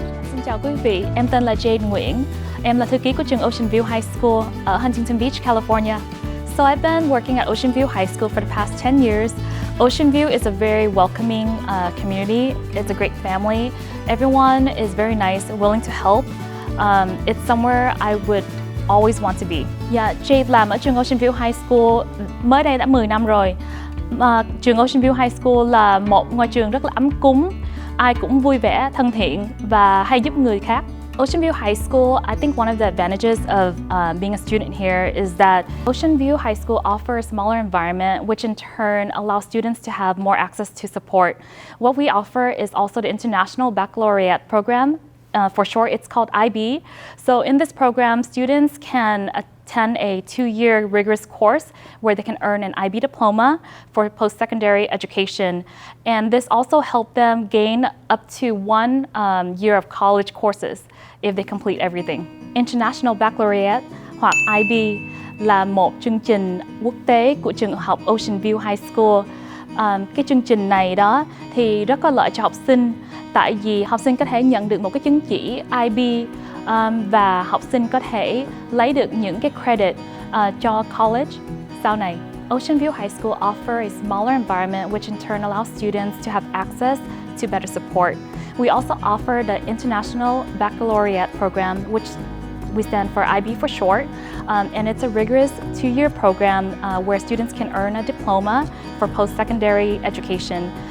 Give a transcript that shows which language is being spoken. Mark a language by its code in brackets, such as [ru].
[vi] Xin chào quý vị, em tên là Jade Nguyễn. Em là thư ký của trường Ocean View High School ở Huntington Beach, California. [en] So I've been working at Ocean View High School for the past 10 years. Ocean View is a very welcoming community. It's a great family. Everyone is very nice and willing to help. It's somewhere I would always want to be. [vi] Dạ, Jade làm ở trường Ocean View High School mới đây đã 10 năm rồi. Trường Ocean View High School là một ngôi trường rất là ấm cúng, ai cũng vui vẻ, thân thiện và hay giúp người khác. [en] Ocean View High School, I think one of the advantages of being a student here is that Ocean View High School offers a smaller environment, which in turn allows students to have more access to support. What we offer is also the International Baccalaureate program. For short, it's called IB. So in this program, students can attend a 2-year rigorous course where they can earn an IB diploma for post-secondary education. And this also helps them gain up to 1 year of college courses if they complete everything. [vi] International Baccalaureate hoặc IB là một chương trình quốc tế của trường học Ocean View High School. Cái chương trình này đó thì rất có lợi cho học sinh, tại vì học sinh có thể nhận được một cái chứng chỉ IB và học sinh có thể lấy được những cái credit cho college sau này. [en] Ocean View High School offers a smaller environment which in turn allows students to have access to better support. We also offer the International Baccalaureate program, which we stand for IB for short, and it's a rigorous 2-year program where students can earn a diploma for post-secondary education.